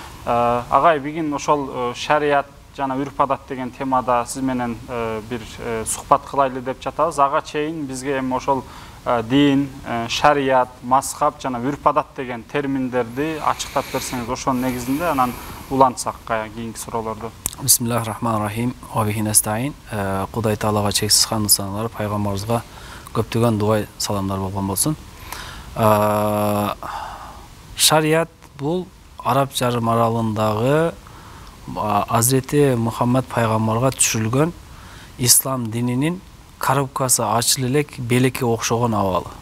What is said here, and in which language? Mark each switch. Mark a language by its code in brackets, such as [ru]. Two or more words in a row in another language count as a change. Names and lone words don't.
[ky] Агай, бүгүн ошол шарият жана үрп-адат деген темада сиз менен бир сухбат кылайлы деп жатабыз. Ага чейин бизге эми ошол дин, шарият, мазхаб жана үрп-адат деген терминдерди ачыктап берсеңиз, ошонун негизинде анан улантсак кийинки суроолорду. [ar] بسم الله الرحمن الرحيم. وبه نستعين. [ky] Кудай Таалага чексиз кандуу саналар, пайгамбарыбызга көптөгөн дуай саламдар болгон болсун. Шарият бул Араб жарым аралындагы Азрети Мухаммад пайгамбарга түшүрүлгөн ислам дининин коробкасы ачылы элек белекке окшогон абалы.